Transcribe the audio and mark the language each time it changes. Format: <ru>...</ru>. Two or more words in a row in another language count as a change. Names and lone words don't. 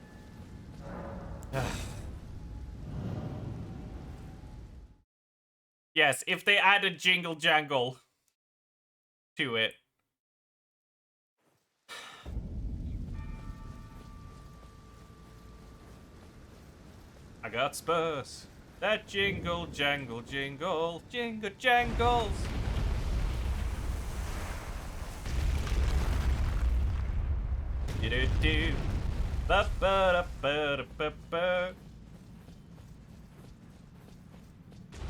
<en>Yes, if they added Jingle Jangle to it. I got Spurs. That jingle, jangle, jingle, jingle jangles. Do-do-do. Ba-ba-da-ba-da-ba-ba.</en>